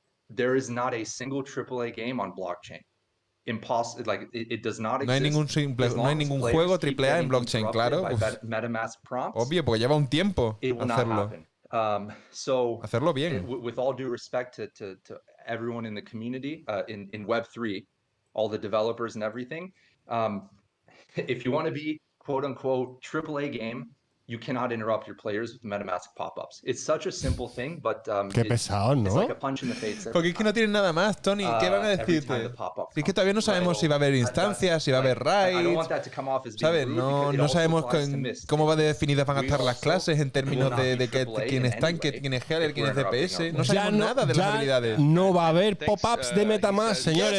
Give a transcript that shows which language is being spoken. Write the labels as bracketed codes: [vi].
[en] there is not a single AAA game on blockchain. Impossible, like it does not exist. [es] No hay ningún juego AAA en blockchain, claro. [en] MetaMask prompts. [es] Obvio, porque lleva un tiempo hacerlo. [en] So [es] hacerlo bien. [en] With all due respect to everyone in the community, in Web3, all the developers and everything, if you want to be quote unquote AAA game, you cannot interrupt your players with MetaMask pop-ups. It's such a simple thing, but [es] Qué pesado, ¿no? [en] It's like a punch in the face. [es] Porque es que no tienen nada más, Tony. ¿Qué van a decirte? Es que todavía no sabemos si va a haber instancias, si va a haber raids. ¿Sabes? No sabemos cómo va definidas van a estar las clases en términos de quién es tanque, quién es healer, quién es DPS. No sabemos nada de las habilidades. No va a haber pop-ups de MetaMask, señores.